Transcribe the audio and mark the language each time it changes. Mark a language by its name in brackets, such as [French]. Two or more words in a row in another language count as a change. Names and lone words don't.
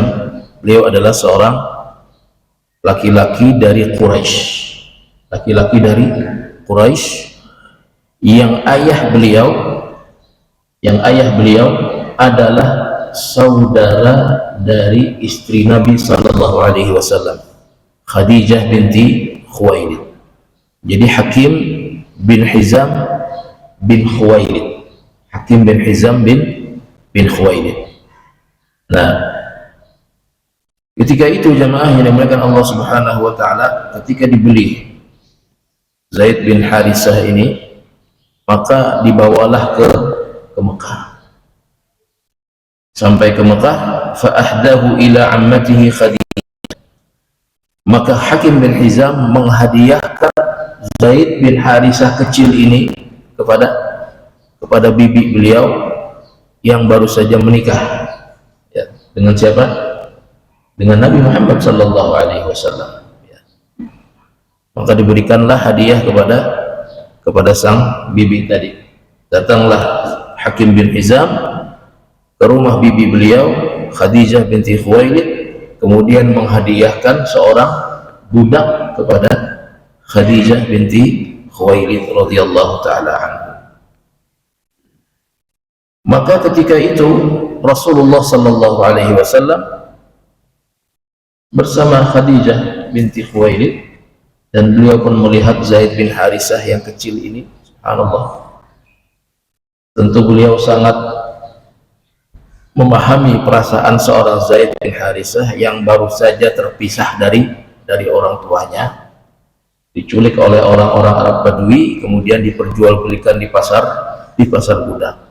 [Indonesian] Beliau adalah seorang laki-laki dari Quraisy. Laki-laki dari Quraisy yang ayah beliau adalah saudara dari istri Nabi [Arabic] صلى الله عليه وسلم, [Indonesian] Khadijah binti Khuwailid. Jadi Hakim bin Hizam bin Khuwailid. Hakim bin Hizam bin Khuwailid. Nah, ketika itu jamaah yang dimuliakan Allah [Arabic] سبحانه وتعالى, [Indonesian] ketika dibeli Zaid bin Harisah ini, maka dibawalah ke Mekah. Sampai ke Mekah, [Arabic] فأهداه إلى عمته خديجة. [Indonesian] Maka Hakim bin Hizam menghadiahkan Zaid bin Harisah kecil ini kepada bibi beliau yang baru saja menikah, ya, dengan siapa? Dengan Nabi Muhammad [Arabic] صلى الله عليه وسلم, [Indonesian] ya. Maka diberikanlah hadiah kepada sang bibi tadi. Datanglah Hakim bin Hizam ke rumah bibi beliau Khadijah binti Khuwailid, kemudian menghadiahkan seorang budak kepada Khadijah binti Khuwailid [Arabic] رضي الله تعالى عنها. [Indonesian] Maka ketika itu Rasulullah [Arabic] صلى الله عليه وسلم [Indonesian] bersama Khadijah binti Khuwailid, dan beliau pun melihat Zaid bin Harisah yang kecil ini. Subhanallah, tentu beliau sangat memahami perasaan seorang Zaid bin Harisah yang baru saja terpisah dari orang tuanya, diculik oleh orang-orang Arab Badui, kemudian diperjualbelikan di pasar budak.